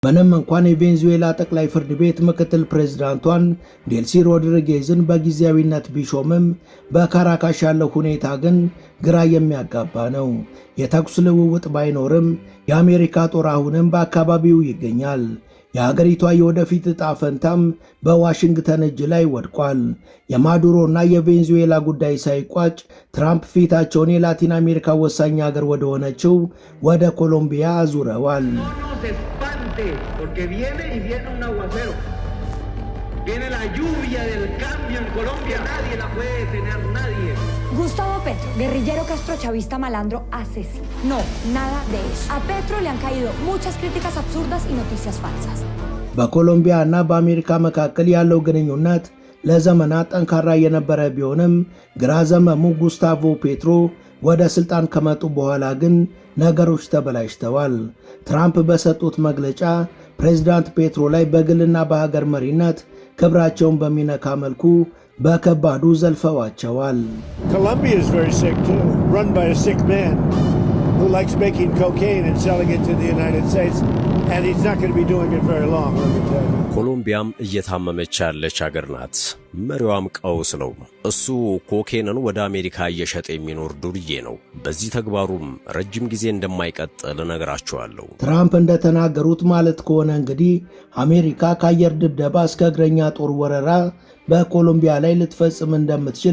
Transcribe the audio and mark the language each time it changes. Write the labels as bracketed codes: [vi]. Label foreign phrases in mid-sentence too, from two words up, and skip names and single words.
[am] ምንም እንኳን የቬንዙዌላ ጠቅላይ ፍርድ ቤት ምክትል ፕሬዝዳንቷን ዴልሲ ሮድሪጌዝን በጊዜያዊነት ቢሾምም በካራካሽ ያለው ሁኔታ ግን ግራ የሚያጋባ ነው። የተኩስ ልውውጥ ባይኖርም የአሜሪካ ጦር አሁንም በአካባቢው ይገኛል። የሀገሪቷ የወደፊት ዕጣ ፈንታም በዋሽንግተን እጅ ላይ ወድቋል። የማዱሮና የቬንዙዌላ ጉዳይ ሳይቋጭ ትራምፕ ፊታቸውን የላቲን አሜሪካ ወሳኝ ሀገር ወደ ሆነችው ወደ ኮሎምቢያ አዙረዋል። [es] Porque viene un aguacero. Viene la lluvia del cambio en Colombia. Nadie la puede detener, nadie. Gustavo Petro, guerrillero castrochavista malandro asesino. No, nada de eso. A Petro le han caído muchas críticas absurdas y noticias falsas. [am] በኮሎምቢያ እና በአሜሪካ መካከል ያለው ግንኙነት ለዘመናት ጠንካራ የነበረ ቢሆንም ግራ ዘመሙ ጉስታቮ ፔትሮ ወደ ስልጣን ከመጡ በኋላ ግን ነገሮች ተበላሽተዋል። ትራምፕ በሰጡት መግለጫ ፕሬዝዳንት ፔትሮ ላይ በግልና በሀገር መሪነት ክብራቸውን በሚነካ መልኩ በከባዱ ዘልፈዋቸዋል። [en] Colombia is very sick too, run by a sick man who likes making cocaine and selling it to the United States, and he's not going to be doing it very long, let me tell you. [am] ኮሎምቢያም እየታመመች ያለች ሀገር ናት። መሪዋም ቀውስ ነው። እሱ ኮኬንን ወደ አሜሪካ እየሸጠ የሚኖር ዱርዬ ነው። በዚህ ተግባሩም ረጅም ጊዜ እንደማይቀጥል እነግራቸዋለሁ። ትራምፕ እንደተናገሩት ማለት ከሆነ እንግዲህ አሜሪካ ከአየር ድብደባ እስከ እግረኛ ጦር ወረራ በኮሎምቢያ ላይ ልትፈጽም እንደምትችል